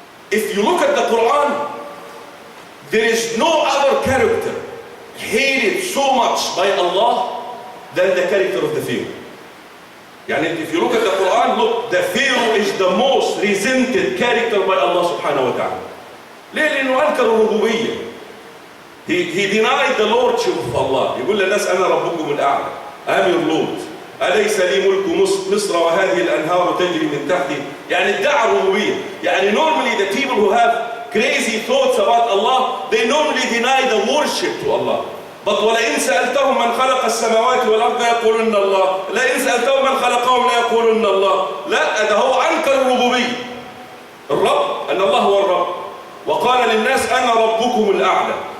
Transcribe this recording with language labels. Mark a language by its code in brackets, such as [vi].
[en] If you look at the Quran, there is no other character hated so much by Allah than the character of the Pharaoh. Yani if you look at the Quran, look, the Pharaoh is the most resented character by Allah subhanahu wa ta'ala. [ar] ليه؟ لأنه أنكر الربوبية. [en] He denied the lordship of Allah. [ar] يقول للناس أنا ربكم الأعلى. [en] I'm your Lord. [ar] أليس لي ملك مصر وهذه الأنهار تجري من تحتي. يعني ادعى الربوبية. يعني [en] normally the people who have crazy thoughts about Allah, they normally deny the worship to Allah. [ar] But ولئن سألتهم من خلق السماوات والأرض يقولون الله. لئن سألتهم من خلقهم لا يقولون الله. لا، ده هو أنكر الربوبية. الرب أن الله هو الرب. وقال للناس أنا ربكم الأعلى.